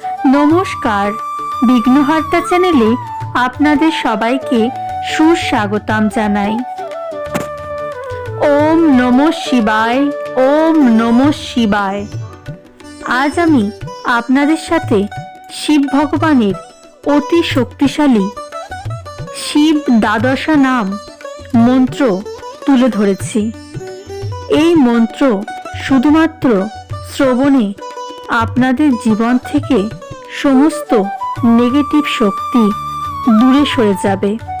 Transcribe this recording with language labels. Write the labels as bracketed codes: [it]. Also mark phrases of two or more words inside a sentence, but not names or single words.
[bn] নমস্কার, বিঘ্নহার্তা চ্যানেলে আপনাদের সবাইকে সুস্বাগতম জানাই। [sa] ওম নমঃ শিবায়, ওম নমঃ শিবায়। [bn] আজ আমি আপনাদের সাথে শিব ভগবানের অতি শক্তিশালী শিব দ্বাদশা নাম মন্ত্র তুলে ধরেছি। এই মন্ত্র শুধুমাত্র শ্রবণে আপনাদের জীবন থেকে সমস্ত নেগেটিভ শক্তি দূরে সরে যাবে।